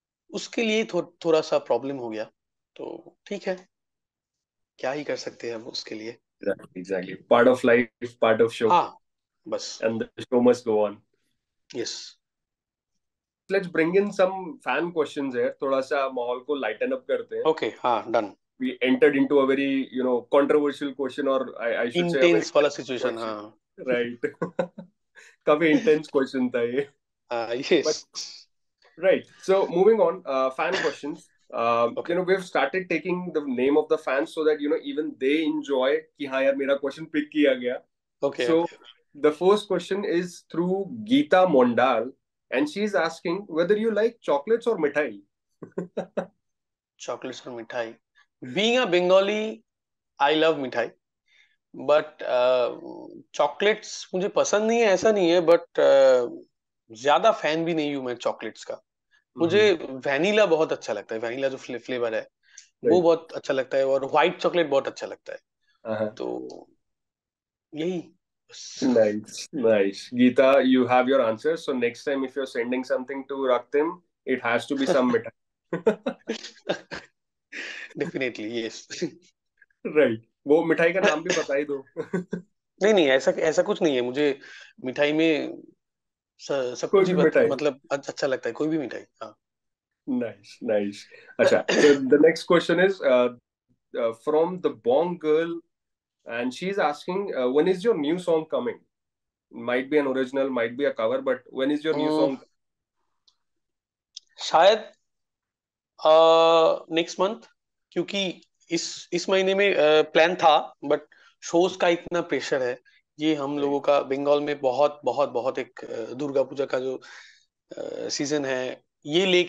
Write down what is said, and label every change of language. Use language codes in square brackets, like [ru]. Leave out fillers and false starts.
[hi] उसके लिए थोड़ा सा प्रॉब्लम हो गया, तो ठीक है, क्या ही कर सकते हैं अब उसके लिए। [en] exactly, part of life, part of show, [hi] हाँ, बस। [en] And the show must go on. Yes. Let's bring in some fan questions है, [hi] थोड़ा सा माहौल को [en] Lighten up करते हैं। Okay, हाँ, done. We entered into a very, controversial question, or I should say a very intense वाला situation, question, [hi] हाँ। [en] right? [hi] काफी intense question था ये. [en] यस। But right. So moving on, fan questions. Okay, We've started taking the name of the fans so that even they enjoy [hi] कि हाँ यार मेरा question pick किया गया. [en] Okay, So okay. the first question is through Geeta Mondal, and she's asking whether you like chocolates or mithai. [hi] Chocolates और मिठाई। [en] being a Bengali, I love mithai, [hi] but chocolates मुझे पसंद नहीं है, ऐसा नहीं है, बट ज्यादा फैन भी नहीं हूँ मैं चॉकलेट्स का। मुझे Mm-hmm. वैनिला बहुत अच्छा लगता है, वैनिला जो फ्लेवर है वो [en] Right. [hi] बहुत अच्छा लगता है, और व्हाइट चॉकलेट बहुत अच्छा लगता है, Uh-huh. तो यही बस। [en] Nice, nice. Geeta, you have your answer. So next time, if you're sending something to Raktim, it has to be some mithai. Definitely yes. Right. [hi] वो मिठाई का नाम भी बता ही दो. नहीं नहीं, ऐसा ऐसा कुछ नहीं है मुझे। मिठाई में सब कोई कुछ ही भी मिठाई. मतलब अच्छा लगता है, कोई भी मिठाई, हाँ। [en] Nice, nice. अच्छा. So the next question is from the Bong girl, and she's asking, when is your new song coming? Might be an original, might be a cover, but when is your new hmm, song? [hi] शायद next month, क्योंकि इस महीने में plan था, but shows का इतना pressure है। ये हम लोगों [en] Right. [hi] का बंगाल में बहुत बहुत बहुत एक दुर्गा पूजा का जो सीजन है, ये लेके